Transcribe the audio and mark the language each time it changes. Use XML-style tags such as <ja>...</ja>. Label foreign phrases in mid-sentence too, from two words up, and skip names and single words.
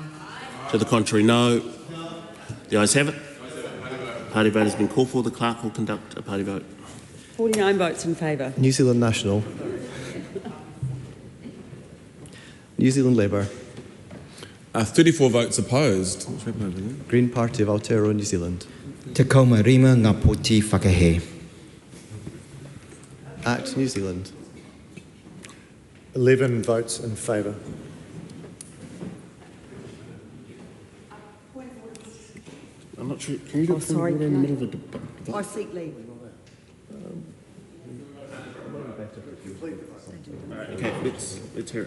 <en>To the contrary, no. The ayes have it. Party vote has been called for. The clerk will conduct a party vote. 49 votes in favour. New Zealand National. New Zealand Labour. 34 votes opposed. Green Party of Aotearoa, New Zealand.</en> <mi>Te kaumarima ngā poti whakahe.</mi> <en>Act New Zealand. 11 votes in favour. Can you do sorry, in the middle of the debate? I seek leave. Okay, let's hear it.</en>